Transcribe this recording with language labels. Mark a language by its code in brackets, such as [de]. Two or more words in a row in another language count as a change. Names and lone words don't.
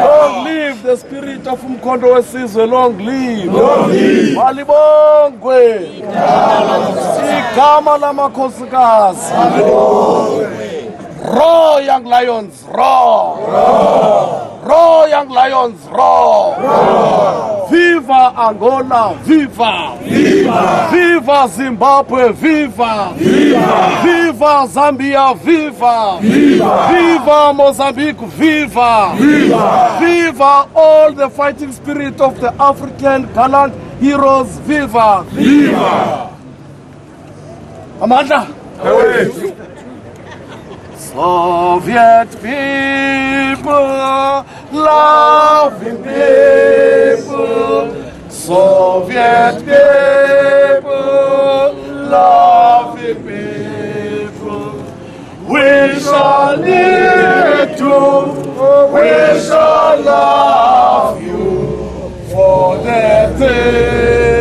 [en] Long live the spirit of Mkonto Sizwe, long live! Long live! [xh] Malibongwe! Igama lamakhosikazi! [en] Roar, young lions, roar! Roar! Roar, young lions, roar! Roar! Viva Angola, viva! Viva! Viva Zimbabwe, viva! Viva! Viva Zambia, viva! Viva! Viva Mozambique, viva! Viva! Viva all the fighting spirit of the African gallant heroes, viva! Viva! Amanda! Soviet people, loving people, Soviet people, loving people, we shall need to, we shall love you for the day.